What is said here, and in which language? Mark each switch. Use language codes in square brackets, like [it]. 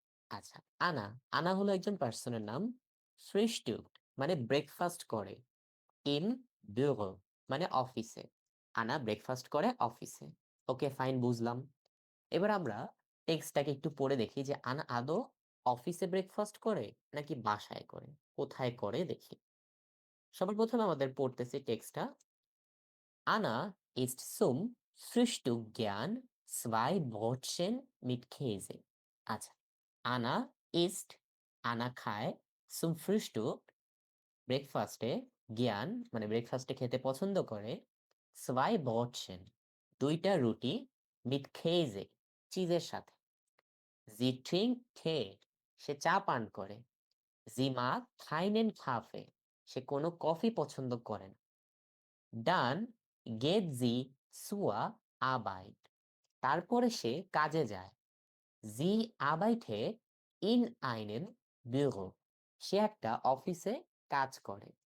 [bn] আচ্ছা, আনা, আনা হলো একজন পার্সনের নাম। ফ্রিস্টুকট মানে ব্রেকফাস্ট করে, ইন ব্যুরো মানে অফিসে। আনা ব্রেকফাস্ট করে অফিসে। ওকে ফাইন, বুঝলাম। এবার আমরা টেক্সটটাকে একটু পড়ে দেখি যে আনা আদৌ অফিসে ব্রেকফাস্ট করে নাকি বাসায় করে, কোথায় করে দেখি। সবার প্রথমে আমাদের পড়তেছি টেক্সটটা। [de] Anna isst zum Frühstück gern 2 Brötchen mit Käse. [bn] আচ্ছা, আনা ইস্ট, আনা খায়, [de] zum Frühstück [bn] ব্রেকফাস্টে, জ্ঞান মানে ব্রেকফাস্টে খেতে পছন্দ করে, [de] 2 Brötchen [bn] দুইটা রুটি, [de] mit Käse [bn] চিজের সাথে, [de] sie trinkt Tee [bn] সে চা পান করে, [de] sie mag keinen Kaffee [bn] সে কোনো কফি পছন্দ করে না, [de] dann geht sie zur Arbeit [bn] তারপরে সে কাজে যায়, [de] sie arbeitet in einem Büro [bn] সে একটা অফিসে কাজ করে।